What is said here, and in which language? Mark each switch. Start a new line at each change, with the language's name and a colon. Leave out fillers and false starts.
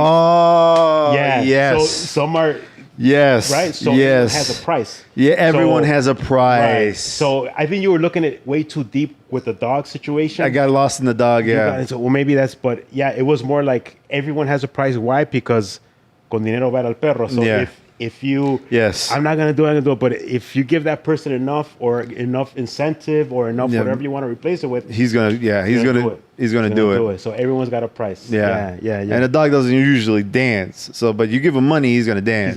English: yes. So some are right. So everyone has a price. Yeah, everyone has a price. Right. So I think you were looking at way too deep with the dog situation. I got lost in the dog. Yeah. So, well, maybe but it was more like everyone has a price. Why? Because
Spanish: con dinero baila perro.
English: So if you, I'm not gonna do it, but if you give that person enough incentive or enough whatever you want to replace it with, he's gonna do it. So everyone's got a price. Yeah. And a dog doesn't usually dance. So, but you give him money, he's gonna dance.